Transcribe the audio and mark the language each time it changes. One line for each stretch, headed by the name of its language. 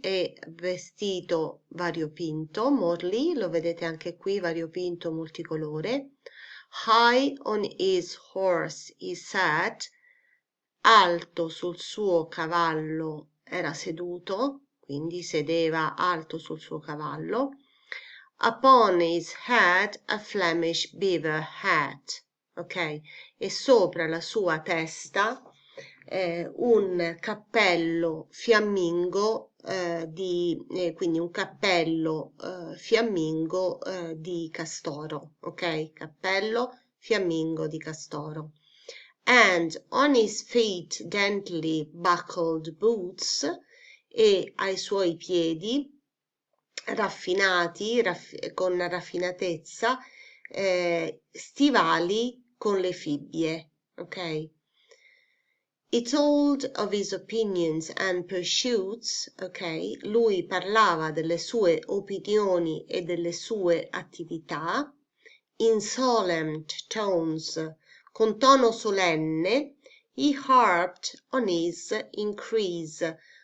Italian: E vestito variopinto, morely, lo vedete anche qui, variopinto, multicolore. High on his horse he sat, alto sul suo cavallo era seduto, quindi sedeva alto sul suo cavallo.
English: Upon his head a Flemish beaver hat, ok?
Italian: E sopra la sua testa un cappello fiammingo quindi un cappello fiammingo di castoro, ok? Cappello fiammingo di castoro.
English: And on his feet daintily buckled boots,
Italian: e ai suoi piedi raffinati, con raffinatezza, stivali con le fibbie, ok?
English: He told of his opinions and pursuits, ok?
Italian: Lui parlava delle sue opinioni e delle sue attività in solemn tones, con tono solenne.
English: He harped on his increase.